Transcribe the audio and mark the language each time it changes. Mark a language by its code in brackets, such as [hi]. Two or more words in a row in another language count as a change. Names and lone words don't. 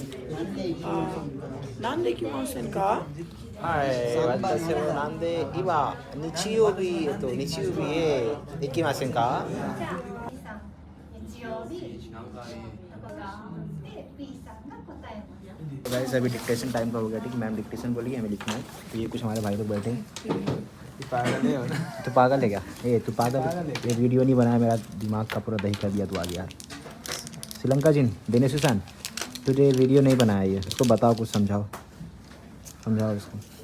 [ja] なんで来ませんか？はい、私はなんで今日曜日へ行きませんか？日曜日とかがで B さんが答えます。 [hi] गाइस अभी [en] dictation time [hi] का हो गया, ठीक। मैम डिक्टेशन बोली हमें लिखना है, तो ये कुछ हमारे भाई लोग बैठे हैं। तू पागल है क्या? तू पागल। ये वीडियो नहीं बनाया, मेरा दिमाग का पूरा दही कर दिया तू आ गया। श्रीलंका जिन देने सुशान, तुझे वीडियो नहीं बनाया ये, उसको बताओ, कुछ समझाओ उसको।